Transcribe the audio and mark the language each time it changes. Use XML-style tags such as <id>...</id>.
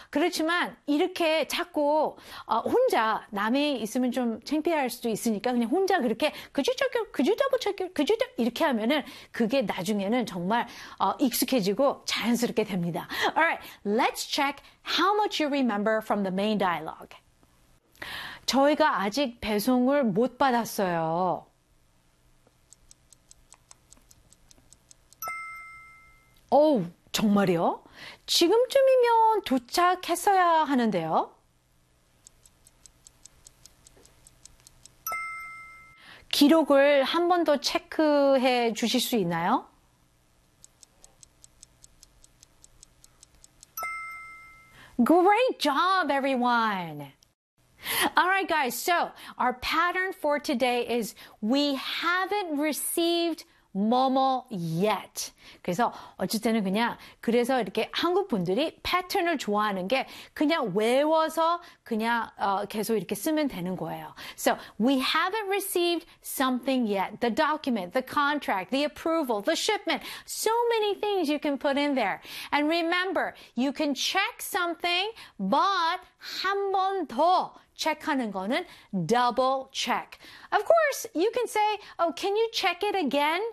<ko>그렇지만 이렇게 자꾸 혼자 남이 있으면 좀 창피할 수도 있으니까 그냥 혼자 그렇게</ko> <en>could you check your, could you</en> <ko>double check your, could you 이렇게 하면은 그게 나중에는 정말 익숙해지고 자연스럽게 됩니다.</ko> <en>Alright, let's check how much you remember from the main dialogue.</en> <ko>저희가 아직 배송을 못 받았어요. Oh, 정말이요? 지금쯤이면 도착했어야 하는데요. 기록을 한 번 더 체크해 주실 수 있나요?</ko> <en>Great job, everyone! Alright guys, so our pattern for today is we haven't received 뭐뭐 yet.</en> <ko>그래서 어쩔 때는 그냥 그래서 이렇게 한국 분들이 패턴을 좋아하는 게 그냥 외워서 그냥 계속 이렇게 쓰면 되는 거예요.</ko> <en>So we haven't received something yet. The document, the contract, the approval, the shipment. So many things you can put in there. And remember, you can check something, but</en> <ko>한 번 더 체크하는 거는</ko> <en>double check. Of course, you can say, oh, can you check it again?</en>